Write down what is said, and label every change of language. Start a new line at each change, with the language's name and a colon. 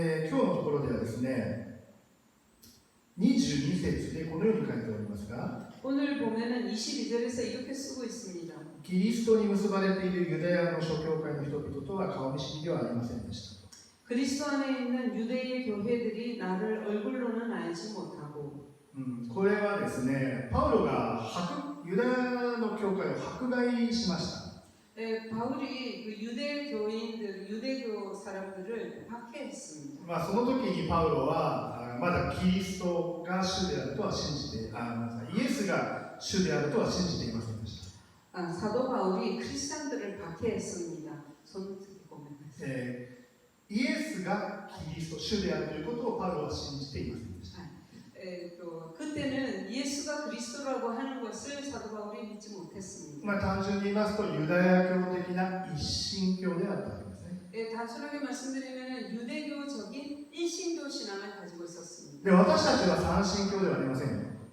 Japanese: 今日のところではですね、22節でこのように書いておりますが、
Korean: 오늘 보면은 22절에서 이렇게 쓰고 있습니다.
Japanese: キリストに結ばれているユダヤの諸教会の人々とは顔見知りではありませんでした。
Korean: 그리스도 안에 있는 유대의 교회들이 나를 얼굴로는 알지 못하고
Japanese: これはですね、パウロがユダヤの教会を迫害しました。
Korean: 바울이 그 유대 교인들, 유대교 사람들을 박해했습니다.
Japanese: その時にパウロはまだキリストが主であるとは信じて、イエスが主であるとは信じていませんでした。
Korean: 사도 바울이 크리스찬들을 박해했습니다. 손 보면
Japanese: イエスがキリスト、主であるということをパウロは信じていませんでした。
Korean: 또 그때는 예수가 그리스도라고 하는 것을 사도 바울이 믿지 못했습니다.
Japanese: 単純に言いますと、ユダヤ教的な一神教であったわけですね。
Korean: 단순하게 말씀드리면 유대교적인 일신교 신앙을 가지고 있었습니다.
Japanese: で、私たちは三神教ではありませんよ。